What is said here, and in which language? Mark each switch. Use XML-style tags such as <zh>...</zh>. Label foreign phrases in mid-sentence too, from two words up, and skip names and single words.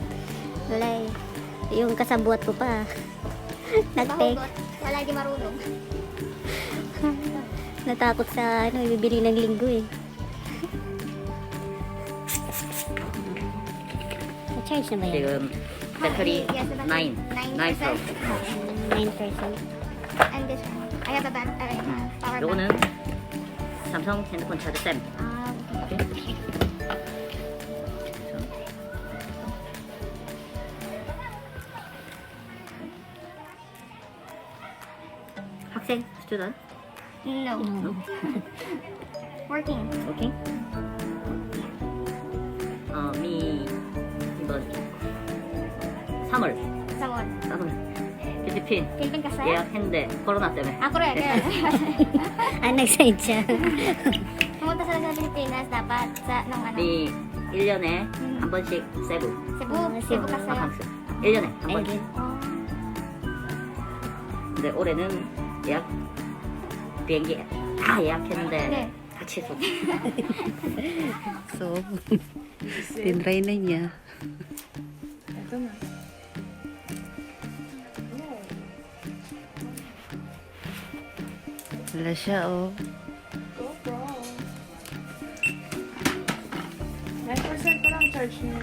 <tl>Wala eh. Yung kasabuat ko pa. Nag-take. Mahugot. Wala hindi marunong. Natakot sa ano, bibili ng linggo eh. Na-charge na ba yan?</tl> <ko>지금 배터리</ko> <en>Yes, the 9, battery. 9 Pro. 9%. And this one. I have a power</en> <ko>요거는</ko> <en>bank.</en> <ko>삼성 핸드폰 차지 쌤.</ko> <en>Ah, okay.</en> <ko>오케이. 학생, 스튜던트,</ko> <en>No. Working.</en> <ko>오케이. 미 이번 3월 필리핀</ko> <tl>Philippine kasi?</tl> <ko>예약했는데 코로나 때문에.</ko> <tl>Ako rin. Ah, nag-side siya. Pumunta sila sa Pilipinas dapat sa nung ano.</tl> <ko>미 1년에 한 번씩 세부</ko> <tl>Cebu. Cebu. Cebu kasi.</tl> <ko>바캉스 1년에 한 번씩.</ko> <tl>Ayun. Oh.</tl> <ko>근데 올해는 예약 비행기 다 예약했는데 네. 다 취소.</ko> <tl>So, tinry na niya. Ito na. Wala siya, oh. GoPro. 9% pa lang charge niya.</tl>